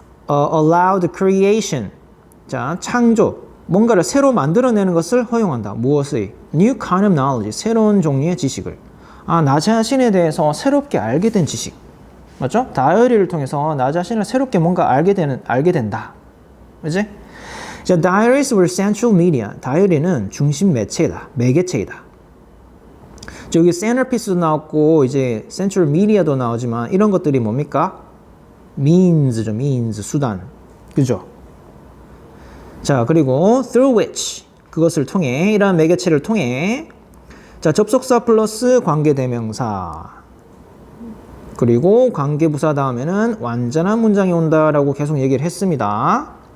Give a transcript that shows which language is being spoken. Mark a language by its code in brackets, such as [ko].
[en] allow the creation. [ko] 자, 창조. 뭔가를 새로 만들어내는 것을 허용한다. 무엇의? [en] New kind of knowledge. [ko] 새로운 종류의 지식을. 나 자신에 대해서 새롭게 알게 된 지식. 맞죠? 다이어리를 통해서 나 자신을 새롭게 뭔가 알게 된다. 그지? [en] 자, diaries were central media. [ko] 다이어리는 중심 매개체이다. 저기 centerpiece도 나왔고 이제 central media도 나오지만 이런 것들이 뭡니까? means죠. means 수단. 그죠? 자, 그리고 [en] through which [ko] 그것을 통해 이러한 매개체를 통해 자, 접속사 플러스 관계대명사 그리고 관계부사 다음에는 완전한 문장이 온다라고 계속 얘기를 했습니다.